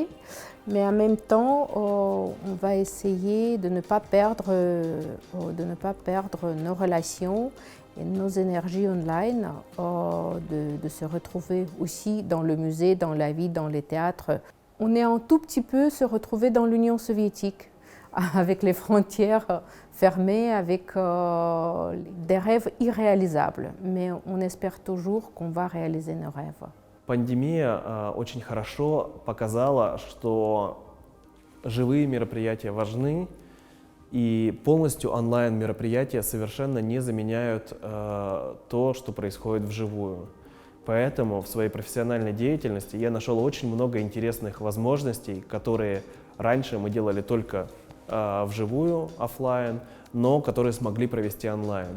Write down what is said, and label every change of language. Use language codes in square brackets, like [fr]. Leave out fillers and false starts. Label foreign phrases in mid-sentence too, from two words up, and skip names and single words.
[fr] Mais en même temps, on va essayer de ne pas perdre nos relations et nos énergies online, de se retrouver aussi dans le musée, dans la vie, dans les théâtres. On est un tout petit peu se retrouver dans l'Union soviétique, avec les frontières fermées, avec des rêves irréalisables. Mais on espère toujours qu'on va réaliser nos rêves. [ru] Пандемия очень хорошо показала, что живые мероприятия важны, и полностью онлайн-мероприятия совершенно не заменяют то, что происходит вживую. Поэтому в своей профессиональной деятельности я нашел очень много интересных возможностей, которые раньше мы делали только вживую, офлайн, но которые смогли провести онлайн.